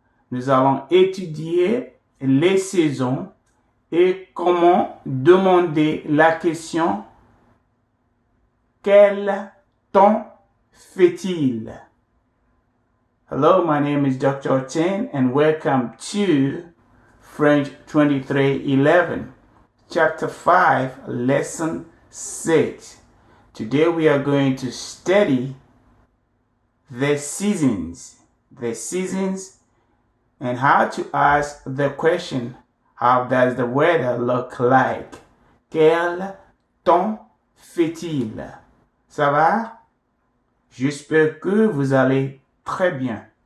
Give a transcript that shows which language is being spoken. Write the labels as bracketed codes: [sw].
[fr] Nous allons étudier les saisons et comment demander la question quel temps fait-il? [en] Hello, my name is Dr. Tin and welcome to French 2311, Chapter 5, Lesson 6. Today we are going to study the seasons, and how to ask the question, how does the weather look like? [fr] Quel temps fait-il? Ça va? J'espère que vous allez très bien.